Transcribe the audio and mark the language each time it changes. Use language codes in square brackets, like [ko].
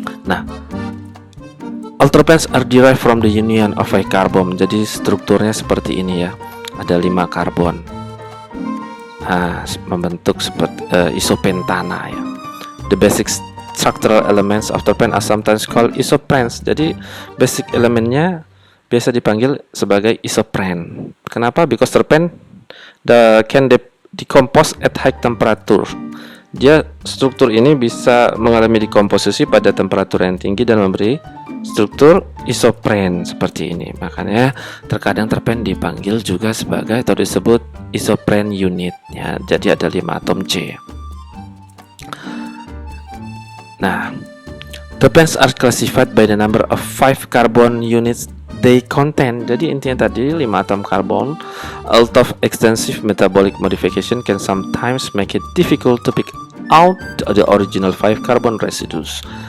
[en] Nah, all terpenes are derived from the union of 5 carbon. [id] Jadi strukturnya seperti ini ya, ada 5 karbon. Membentuk seperti isopentana ya. [en] The basic structural elements of terpene are sometimes called isoprenes. [id] Jadi basic elemennya biasa dipanggil sebagai isopren. Kenapa? [en] Because terpene can decompose at high temperature. [id] Dia struktur ini bisa mengalami dekomposisi pada temperatur yang tinggi dan memberi struktur isopren seperti ini. Makanya terkadang terpen dipanggil juga sebagai atau disebut isopren unit ya. Jadi ada 5 atom C. [en] Nah, terpenes are classified by the number of 5 carbon units they contain. [id] Jadi intinya tadi 5 atom karbon. [en] Out of extensive metabolic modification can sometimes make it difficult to pick out the original 5 carbon residues.